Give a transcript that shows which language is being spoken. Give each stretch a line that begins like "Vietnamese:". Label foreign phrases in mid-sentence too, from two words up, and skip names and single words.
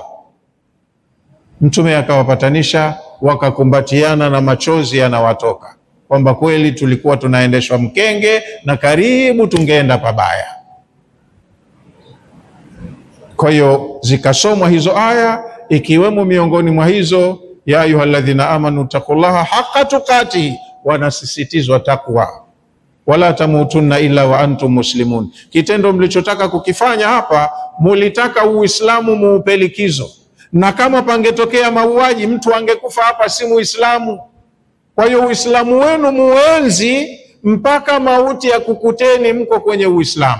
Swahili: Mtume akawapatanisha, wakakumbatiana na machozi yanawatoka, kwamba kweli tulikuwa tunaendeshwa mkenge na karibu tungeenda pabaya. Kwa hiyo zikasomwa hizo aya, ikiwemo miongoni mwa hizo, ya
Arabic: أيها الذين آمنوا اتقوا الله حق تقاته,
Swahili: wanasisitizwa takwa,
Arabic: ولا تموتن إلا وأنتم مسلمون.
Swahili: Kitendo mlichotaka kukifanya hapa, mulitaka Uislamu muupe likizo, na kama pangetokea mauaji mtu angekufa hapa si Muislamu. Kwa hiyo Uislamu wenu muenzi mpaka mauti ya kukuteni mko kwenye Uislamu.